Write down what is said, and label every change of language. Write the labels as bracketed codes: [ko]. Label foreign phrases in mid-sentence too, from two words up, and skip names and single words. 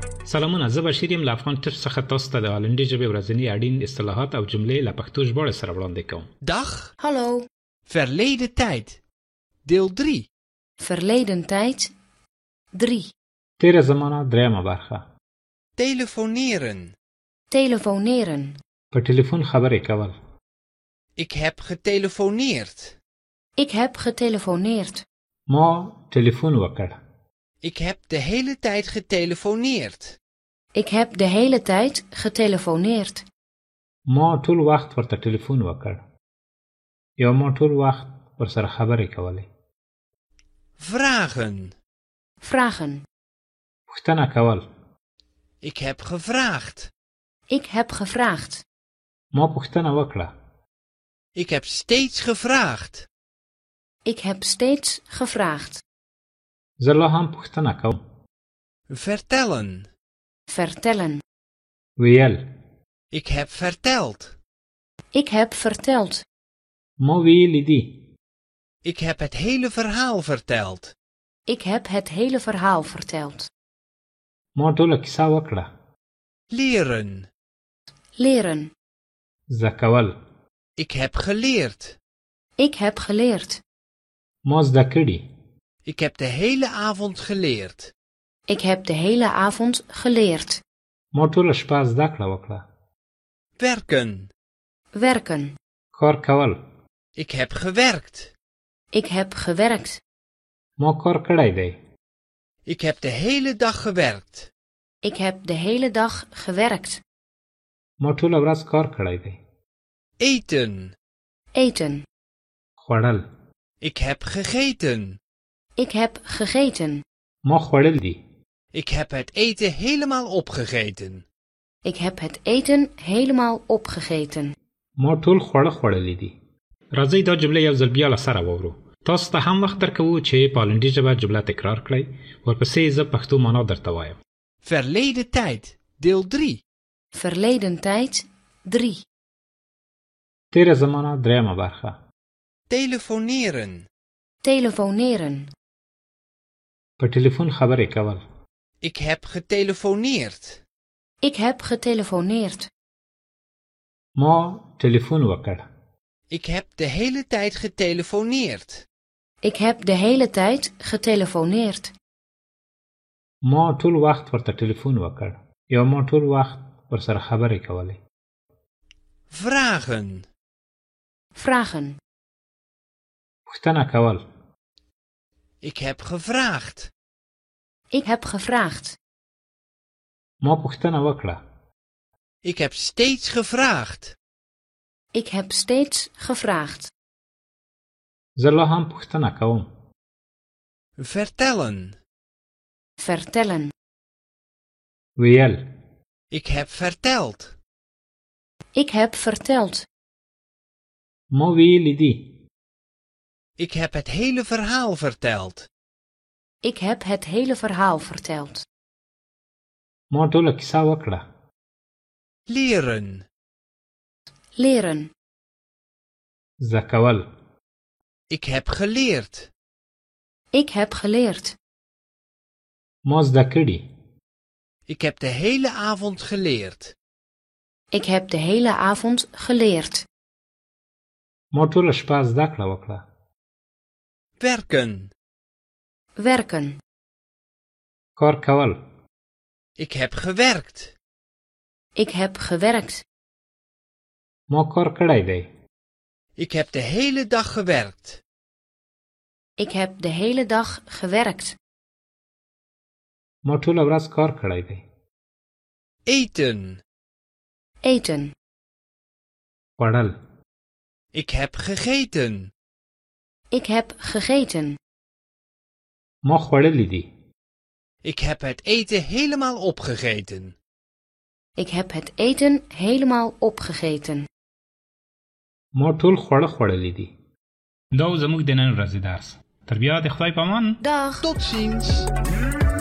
[ps] سلامونه، زه بشیر یم له افغان ټیپس څخه تاسو ته د هالندي ژبې ورځني اړین اصطلاحات او جملې له پښتو ژباړې سره وړاندې کوم. [nl] Dag. Hallo. Verleden tijd. Deel 3. Verleden tijd 3. [ps] تیره زمانه دریمه برخه. [nl] Telefoneren. Telefoneren. [ps] په ټلیفون خبرې کول. [nl] Ik heb getelefoneerd. Ik heb getelefoneerd. [ps] ما ټلیفون وکړ. [nl] Ik heb de hele tijd getelefoneerd. Ik heb de hele tijd getelefoneerd. [ps] ما ټول وخت ورته ټلیفون وکړ. یا ما ټول وخت ورسره خبرې کولې. [nl] Vragen. Vragen. [ps] پوښتنه کول. [nl] Ik heb gevraagd. Ik heb gevraagd. [ps] ما پوښتنه وکړه. [nl] Ik heb steeds gevraagd. Ik heb steeds gevraagd. [ps] زه لا هم پوښتنه کوم. [nl] Vertellen. Vertellen. [ps] ویل. [nl] Ik heb verteld. Ik heb verteld. [ps] ما ویلي دي. [nl] Ik heb het hele verhaal verteld. Ik heb het hele verhaal verteld. [ps] ما ټوله کیسه وکړه. [nl] Leren. Leren. [ps] زده کول. [nl] Ik heb geleerd. Ik heb geleerd. [ps] ما زده کړي. [nl] Ik heb de hele avond geleerd. Ik heb de hele avond geleerd. [ps] ما ټوله شپه زده کړه وکړه. [nl] Werken. Werken. [ps] کار کول. [nl] Ik heb gewerkt. Ik heb gewerkt. [ps] ما کار کړی دی. [nl] Ik heb de hele dag gewerkt. Ik heb de hele dag gewerkt. [ps] ما ټوله ورځ کار کړی دی. [nl] Eten. Eten. [ps] خوړل. [nl] Ik heb gegeten. Ik heb gegeten. [ps] ما خوړل دي. [nl] Ik heb het eten helemaal opgegeten. Ik heb het eten helemaal opgegeten. ما ټول خواړه خوړلي دي. [ps] راځئ دا جمله یو ځل بیا له سره واورو. تاسو ته هم وخت درکوو چې په هالندي ژبه جمله تکرار کړئ. ورپسې زه پښتو معنا درته وایم. [nl] Verleden tijd. Deel 3. Verleden tijd 3. [ps] تیره زمانه دریمه برخه. [nl] Telefoneren. Telefoneren. [ps] په ټلیفون خبرې کول. [nl] Ik heb getelefoneerd. Ik heb getelefoneerd. [ps] ما ټلیفون وکړ. [nl] Ik heb de hele tijd getelefoneerd. Ik heb de hele tijd getelefoneerd. [ps] ما ټول وخت ورته ټلیفون وکړ. یا ما ټول وخت ورسره خبرې کولې. [nl] Vragen. Vragen. [ps] پوښتنه کول. [nl] Ik heb gevraagd. Ik heb gevraagd. [ps] ما پوښتنه وکړه. [nl] Ik heb steeds gevraagd. Ik heb steeds gevraagd. [ps] زه لا هم پوښتنه کوم. [nl] Vertellen. Vertellen. [ps] ویل. [nl] Ik heb verteld. Ik heb verteld. [ps] ما ویلي دي. [nl] Ik heb het hele verhaal verteld. Ik heb het hele verhaal verteld. [ps] ما ټوله کیسه وکړه. [nl] Leren. Leren. [ps] زده کول. [nl] Ik heb geleerd. Ik heb geleerd. [ps] ما زده کړي. [nl] Ik heb de hele avond geleerd. Ik heb de hele avond geleerd. [ps] ما ټوله شپه زده کړه وکړه. [nl] Werken. Werken. [ps] کار کول. [nl] Ik heb gewerkt. Ik heb gewerkt. [ps] ما کار کړی دی. [nl] Ik heb de hele dag gewerkt. Ik heb de hele dag gewerkt. [ps] ما ټوله ورځ کار کړی دی. [nl] Eten. Eten. [ps] خوړل. [nl] Ik heb gegeten. Ik heb gegeten. [ps] ما خوړلي دي. [nl] Ik heb het eten helemaal opgegeten. Ik heb het eten helemaal opgegeten. [ps] ما ټول خواړه خوړلي دي. دا زموږ د نن ورځې درس. تر بیا د خدای په امان. [nl] Dag. Tot ziens.